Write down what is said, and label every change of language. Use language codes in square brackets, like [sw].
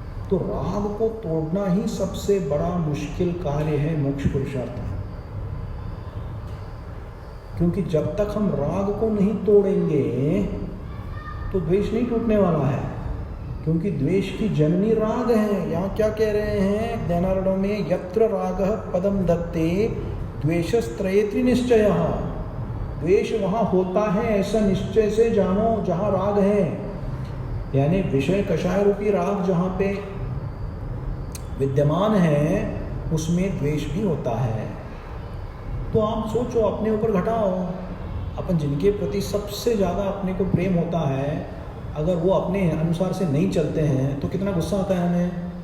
[hi] तो राग को तोड़ना ही सबसे बड़ा मुश्किल कार्य है मोक्ष पुरुषार्थ में। क्योंकि जब तक हम राग को नहीं तोड़ेंगे तो द्वेष नहीं टूटने वाला है, क्योंकि द्वेष की जननी राग है। यहाँ क्या कह रहे हैं ज्ञानार्णव में? [sa] यत्र रागः पदम दत्ते द्वेषस्त्रयेति निश्चयः। [hi] द्वेष वहाँ होता है ऐसा निश्चय से जानो जहाँ राग है, यानी विषय कषाय रूपी राग जहाँ पे विद्यमान है उसमें द्वेष भी होता है। तो आप सोचो, अपने ऊपर घटाओ, अपन जिनके प्रति सबसे ज़्यादा अपने को प्रेम होता है, अगर वो अपने अनुसार से नहीं चलते हैं तो कितना गुस्सा आता है हमें।